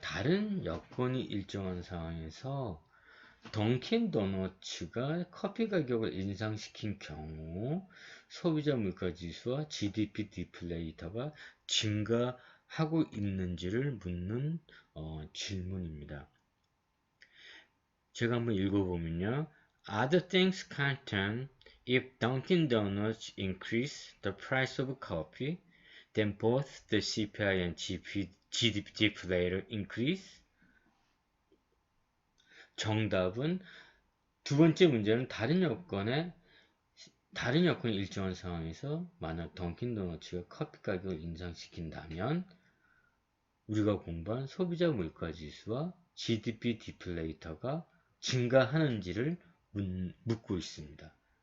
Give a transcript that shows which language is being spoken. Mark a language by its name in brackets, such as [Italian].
[Korean] 다른 여건이 일정한 상황에서 던킨 도너츠가 커피 가격을 인상시킨 경우 소비자 물가 지수와 GDP 디플레이터가 증가하고 있는지를 묻는 질문입니다. 제가 한번 읽어보면요. [English] Other things content, if Dunkin' Donuts increase the price of coffee, then both the CPI and GDP deflator increase. [Korean] 정답은 두 번째 문제는 다른 여건이 일정한 상황에서 만약 던킨 도너츠가 커피 가격을 인상시킨다면 우리가 공부한 소비자 물가 지수와 GDP 디플레이터가 증가하는지를 묻고 있습니다.